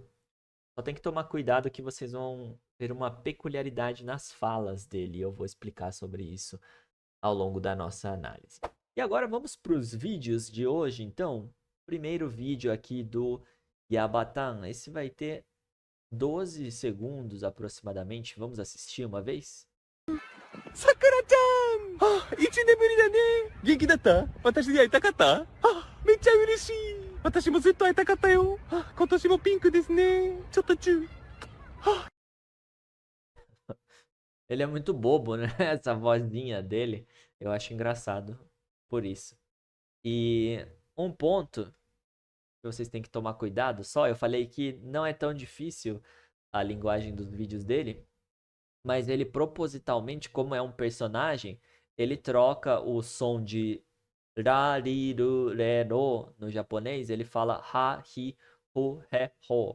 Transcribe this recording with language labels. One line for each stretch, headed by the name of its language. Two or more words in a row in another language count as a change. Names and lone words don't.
Portuguese: Só tem que tomar cuidado que vocês vão ver uma peculiaridade nas falas dele. Eu vou explicar sobre isso ao longo da nossa análise. E agora vamos para os vídeos de hoje, então. Primeiro vídeo aqui do Yabatan. Esse vai ter 12 segundos aproximadamente. Vamos assistir uma vez?
Japanese: さくらちゃん一年ぶりだね元気だった私に会いたかっためっちゃ嬉しい私もずっと会いたかったよ今年もピンクですねちょっとチュー
Portuguese: Ele é muito bobo, né? Essa vozinha dele. Eu acho engraçado por isso. E um ponto que vocês têm que tomar cuidado só, eu falei que não é tão difícil a linguagem dos vídeos dele, mas ele propositalmente, como é um personagem, ele troca o som de ra, ri, ru, re, ro no japonês, ele fala ha, hi, hu, he, ho.